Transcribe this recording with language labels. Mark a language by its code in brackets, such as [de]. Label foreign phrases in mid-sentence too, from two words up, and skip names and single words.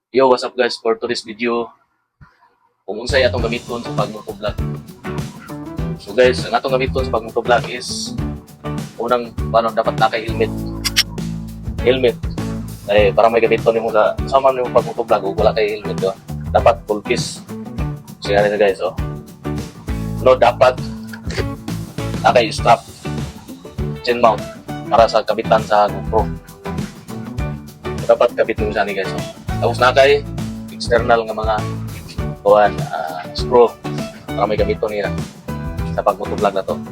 [en] Yo, what's up guys? For today's video, [ceb] kung unsay atong gamiton sa pag-motovlog. So guys, ang atong gamiton sa pag-motovlog is unang paano dapat naka-helmet. Helmet. Ay, para may gamiton nimo sa sama nimo pag-motovlog ug wala kay helmet do. Dapat full face. So yan na guys, oh. No, dapat naka-strap chin mount para sa kabitan sa GoPro. Dapat kabit mo siya ni guys, oh. Tapos nakay external nga mga screw para may gamito niya sa pag-motovlog na to.